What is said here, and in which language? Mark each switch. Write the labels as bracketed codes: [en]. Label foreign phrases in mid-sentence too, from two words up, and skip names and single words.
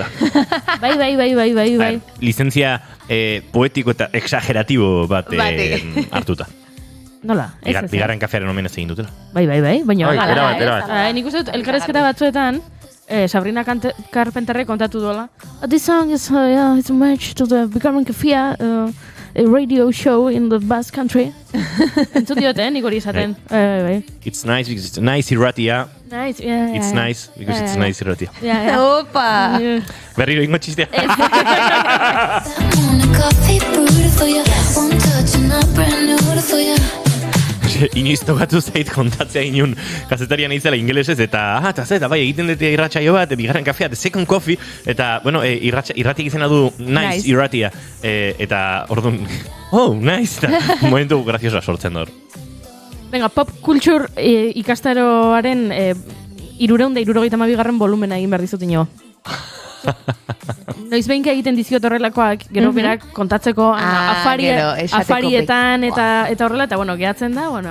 [eu] Bai. Lizentzia poetiko eta exageratibo bat hartuta. Nola? Bigarren kafearen omenez egin dutela. Bai. Baina, erabat. nik uste dut, elkarrezketa batzuetan, Sabrina Carpenterre kontatu duela. [en] This song is it's a match to the bigarren kafea, a radio show in the Basque Country. [eu] Entzut diote, nik hori esaten. Bai. [en] It's nice because it's nice irratia. Nice, yeah. It's nice because it's nice irratia. [eu] Opa! Berriro ingo txistea. Inoiz tokatu zait kontatzea inun kazetarian izela ingelesez eta bai egiten dute irratsaio bat, bigarren kafea, [en] the second coffee, [eu] eta, bueno, irratik izena du nice irratia, eta orduan, nice, eta momentu graziosa sortzen dut. Venga, [en] pop culture [eu] ikastaroaren 372 volumena egin behar dizut ino. Noiz behinka egiten dizkiot horrelakoak, gero berak kontatzeko afarietan eta horrela, eta bueno, gehatzen da, bueno,